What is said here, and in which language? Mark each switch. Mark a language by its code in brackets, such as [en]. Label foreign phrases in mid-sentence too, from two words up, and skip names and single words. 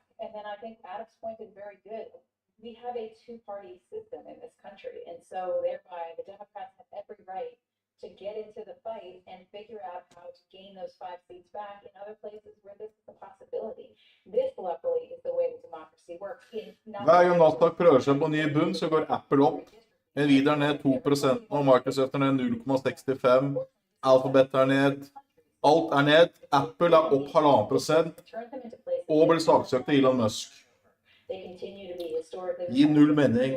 [en] And then I think Adam's point is very good. We have a two-party system in this country. And so thereby the Democrats have every right to get into the fight and figure out how to gain those 5 seats back in other places where this is a possibility. This, luckily, is the way that democracy works. [no] Hver gang Nasdaq prøver seg på ny bunn, så går Apple opp. Nvidia er ned 2%, og Microsoft er ned 0,65%. Alphabet er ned. Alt er ned. Apple er opp 1,5%. Og blir saksøkt av Elon Musk. Gir null mening.